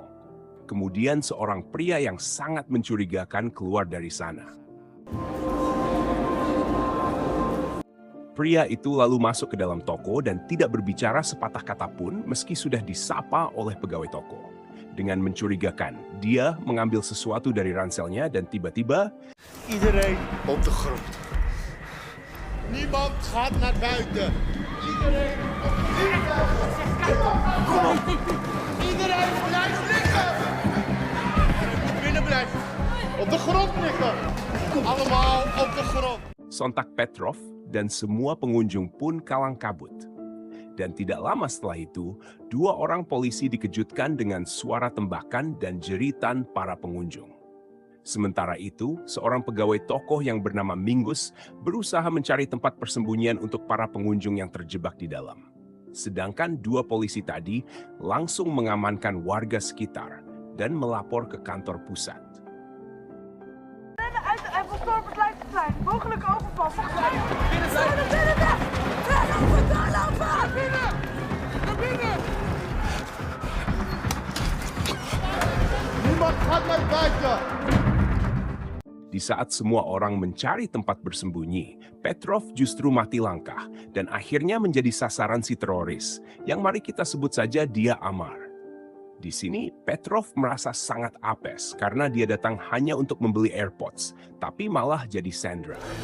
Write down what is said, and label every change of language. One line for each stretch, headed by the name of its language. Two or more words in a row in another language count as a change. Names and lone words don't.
Indonesian: Kemudian seorang pria yang sangat mencurigakan keluar dari sana. Pria itu lalu masuk ke dalam toko dan tidak berbicara sepatah kata pun meski sudah disapa oleh pegawai toko. Dengan mencurigakan, dia mengambil sesuatu dari ranselnya dan tiba-tiba
Dutch: Iedereen op de grond. Niemand gaat naar buiten. Iedereen op Kom op. Iedereen blijft liggen. Binnen blijven. Op de grond liggen. Allemaal op de grond.
Indonesian: sontak Petrov dan semua pengunjung pun kalang kabut. Dan tidak lama setelah itu, dua orang polisi dikejutkan dengan suara tembakan dan jeritan para pengunjung. Sementara itu, seorang pegawai toko yang bernama Mingus berusaha mencari tempat persembunyian untuk para pengunjung yang terjebak di dalam. Sedangkan dua polisi tadi langsung mengamankan warga sekitar dan melapor ke kantor pusat.
Dutch: Rennen uit de Apple Store op het Leidseplein. Mogelijke overval. Binnen zijn. Naar binnen. Naar binnen. Niemand gaat naar buiten.
Indonesian: Di saat semua orang mencari tempat bersembunyi, Petrov justru mati langkah dan akhirnya menjadi sasaran si teroris, yang mari kita sebut saja dia Amar. Di sini, Petrov merasa sangat apes karena dia datang hanya untuk membeli AirPods, tapi malah jadi Sandra.